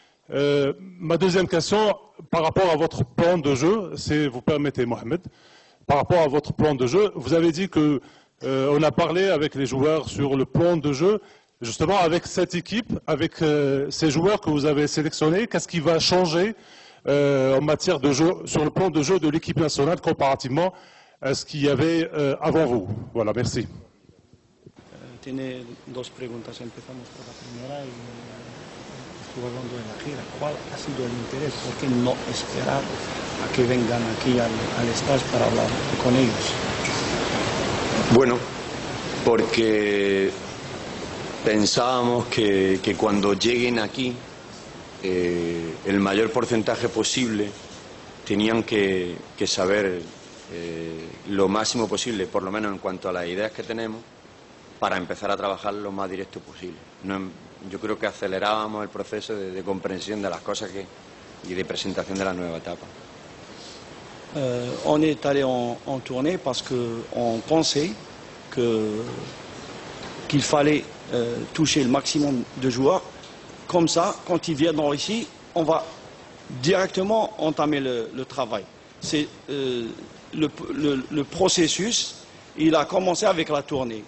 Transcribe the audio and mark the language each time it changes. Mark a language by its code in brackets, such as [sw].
[fr] Ma deuxième question, par rapport à votre plan de jeu, si vous permettez, Mohamed, par rapport à votre plan de jeu, vous avez dit que on a parlé avec les joueurs sur le plan de jeu, justement avec cette équipe, avec ces joueurs que vous avez sélectionnés, qu'est-ce qui va changer en matière de jeu, sur le plan de jeu de l'équipe nationale comparativement à ce qu'il y avait avant vous? Voilà, merci. [es] Tiene dos preguntas. Empezamos por la primera y estuve hablando de la gira. ¿Cuál ha sido el interés? ¿Por qué no esperar a que vengan aquí al Stage para hablar con ellos? Bueno, porque pensábamos que cuando lleguen aquí, el mayor porcentaje posible tenían que saber lo máximo posible, por lo menos en cuanto a las ideas que tenemos, para empezar a trabajar lo más directo posible. Yo creo que acelerábamos el proceso de comprensión de las cosas y de presentación de la nueva etapa. [fr] On est allé en tournée parce qu'on pensait qu'il fallait toucher le maximum de joueurs. Comme ça, quand ils viendront ici, on va directement entamer le travail. C'est le processus, il a commencé avec la tournée.